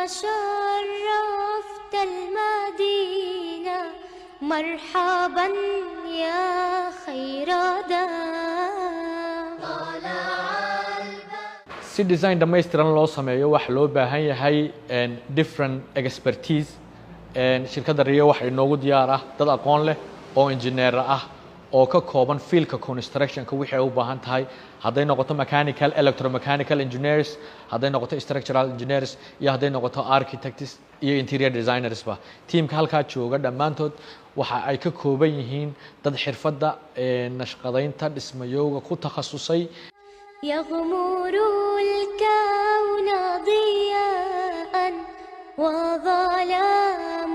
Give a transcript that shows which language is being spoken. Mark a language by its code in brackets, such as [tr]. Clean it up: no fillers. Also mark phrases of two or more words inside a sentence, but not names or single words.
[ar] شرفت المدينة مرحبا يا خير داع [so] si design dhammaystiran loo sameeyo wax loo baahan yahay [en] different expertise [so] shirkadda Rio waxay noogu diyaar ah dad aqoon leh oo engineer ah oo ka kooban [en] field-ka construction-ka [so] wixii ay u baahan tahay hadday noqoto [en] mechanical electromechanical engineers [so] hadday noqoto [en] structural engineers [so] iyo hadday noqoto architects iyo [en] interior designers [so] ba teamka halka jooga dhamaantood waxa ay ka kooban yihiin dad xirfadda nashqadaynta dhismayowga ku takhasusay [ar] يغمر الكون ضياء وظلام